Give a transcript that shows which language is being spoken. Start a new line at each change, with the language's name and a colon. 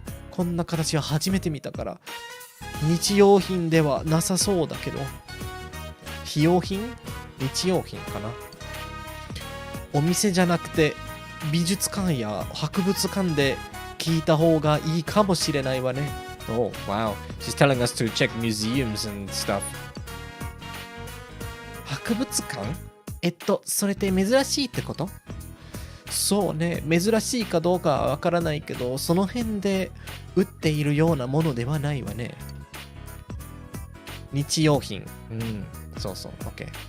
Japanese: こんな形は初めて見たから。日用品ではなさそうだけど。日用品？日用品かな。お店じゃなくて美術館や博物館で聞いた方がいいかもしれないわね。
English: Oh, wow. She's telling us to check museums and stuff.
Japanese: 博物館？それって珍しいってこと？そうね、珍しいかどうかはわからないけど、その辺で売っているようなものではないわね。日用品。そう、OK。